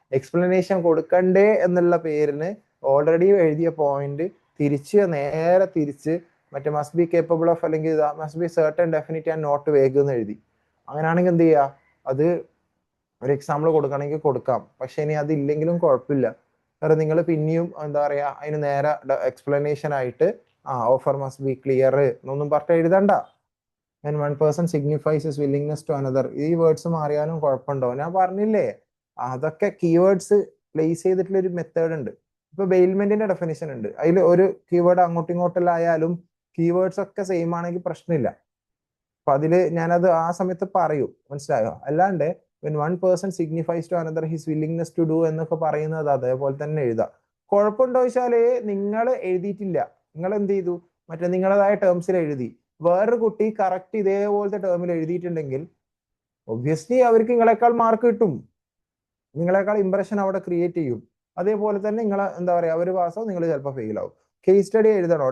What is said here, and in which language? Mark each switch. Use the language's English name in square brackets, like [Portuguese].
[Malayalam] Explanation കൊടുക്കണ്ടേ എന്നുള്ള പേരിന് ഓൾറെഡി എഴുതിയ പോയിന്റ് നേരെ തിരിച്ച് മറ്റേ [English] must be capable of അല്ലെങ്കിൽ must be certain definite and not vague [Malayalam] എന്ന് എഴുതി. അങ്ങനെയാണെങ്കിൽ എന്ത് ചെയ്യുക? അത് ഒരു എക്സാമ്പിൾ കൊടുക്കണമെങ്കിൽ കൊടുക്കാം. പക്ഷെ ഇനി അതില്ലെങ്കിലും കുഴപ്പമില്ല. കാരണം നിങ്ങൾ പിന്നെയും എന്താ പറയാ, അതിന് നേരെ എക്സ്പ്ലനേഷൻ ആയിട്ട് [English] offer must be clear [Malayalam] എന്നൊന്നും പറഞ്ഞിട്ട് എഴുതണ്ട. [English] when one person signifies his willingness to another, [Malayalam] ഈ വേർഡ്സ് മാറിയാലും കുഴപ്പമുണ്ടോ? ഞാൻ പറഞ്ഞില്ലേ, അതൊക്കെ കീവേഡ്സ് പ്ലേസ് ചെയ്തിട്ടുള്ള ഒരു മെത്തേഡ് ഉണ്ട്. ഇപ്പൊ ബെയിൽമെന്റിന്റെ ഡെഫിനിഷൻ ഉണ്ട്, അതിൽ ഒരു കീവേഡ് അങ്ങോട്ടും ഇങ്ങോട്ടെല്ലായാലും കീവേഡ്സ് ഒക്കെ സെയിം ആണെങ്കിൽ പ്രശ്നമില്ല. അപ്പൊ അതില് ഞാനത് ആ സമയത്ത് പറയൂ, മനസ്സിലായോ? അല്ലാണ്ട് [English] when one person signifies to another his willingness to do [Malayalam] എന്നൊക്കെ പറയുന്നത് അതേപോലെ തന്നെ എഴുതാം. കുഴപ്പമുണ്ടോ ചോദിച്ചാല് നിങ്ങൾ എഴുതിയിട്ടില്ല, നിങ്ങൾ എന്ത് ചെയ്തു, മറ്റേ നിങ്ങളതായ ടേംസിൽ എഴുതി. വേറൊരു കുട്ടി കറക്റ്റ് ഇതേപോലത്തെ ടേമിൽ എഴുതിയിട്ടുണ്ടെങ്കിൽ ഒബ്വിയസ്ലി അവർക്ക് നിങ്ങളെക്കാൾ മാർക്ക് കിട്ടും, നിങ്ങളെക്കാൾ ഇംപ്രഷൻ അവിടെ ക്രിയേറ്റ് ചെയ്യും. അതേപോലെ തന്നെ നിങ്ങളെ എന്താ പറയാ, ഒരു പാസ്സാവും, നിങ്ങൾ ചിലപ്പോൾ ഫെയിൽ ആവും. Case study എഴുതണോ?